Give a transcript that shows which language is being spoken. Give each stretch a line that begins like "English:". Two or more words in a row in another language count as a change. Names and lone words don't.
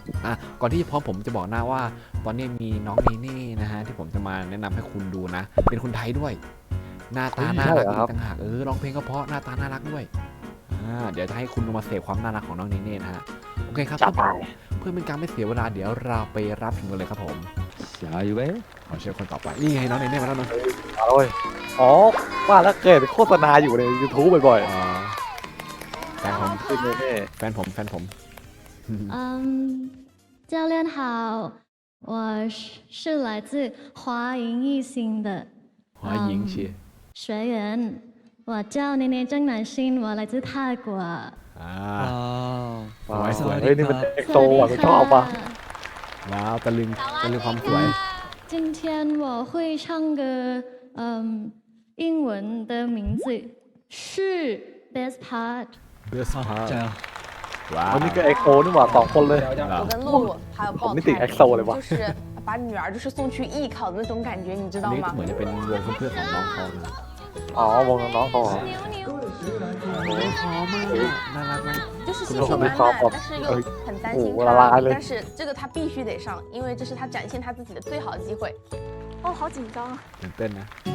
Thai: ก่อนที่จะพร้อมผมจะบอกหน้าว่าตอนนี้มีน้องเนเน่นะฮะที่ผมจะมาแนะนำให้คุณดูนะเป็นคนไทยด้วยหน้าตาน่ารักต่างหากร้องเพลงก็เพราะหน้าตาน่ารักด้วยเดี๋ยวจะให้คุณมาเสพความน่ารักของน้องเนเน่นะฮะโอเคครับเพื่อเป็นการไม่เสียเวลาเดี๋ยวเราไปรับชมกันเลยครับผม
Chinese: 下一位
Thai: ขอเชิญคนต่อไปนี่ไงน้องเนเน่มาแล้วนะ มาเลยอ๋อว่าแล้วเคยโฆษณาอยู่ใน YouTube บ่อย แฟนผมแฟนผม
Chinese: 教练好，我是来自华营一星的华营系学员，我叫捏捏郑南星，我来自泰国。
Thai: สวย เฮ้ยนี่มันเอ็กโซอ่ะกูชอบป่ะ ว้าวตะลึงความสวย
Chinese: 今天我会唱歌，英文的名字是 Best Part。 Best Part 加油！
Thai: ว้าว วันนี้ก็เอ็กโซนี่หว่า2คนเลย
Chinese: 我跟露露还有
Thai: ผม
Chinese: 爆
Thai: ไม่ติด
Chinese: 胎，
Thai: เอ็กโซเลยว่ะ
Chinese: 就是把女儿就是送去艺考的那种感觉，你知道
Thai: นี่
Chinese: 吗
Thai: เหมือนจะเป็นวงเพื่อนของน้องเขานะ อ๋อวงน้องเขาเหรอ โอ้ยพร้อมมากน่ารักไหม
Chinese: 就是
Thai: คุณ
Chinese: 辛苦满满，但是又很担心我拉他了，但是这个他必须得上，因为这是他展现他自己的最好的机会。哦，好紧张啊！ ตื่นเต้นนะ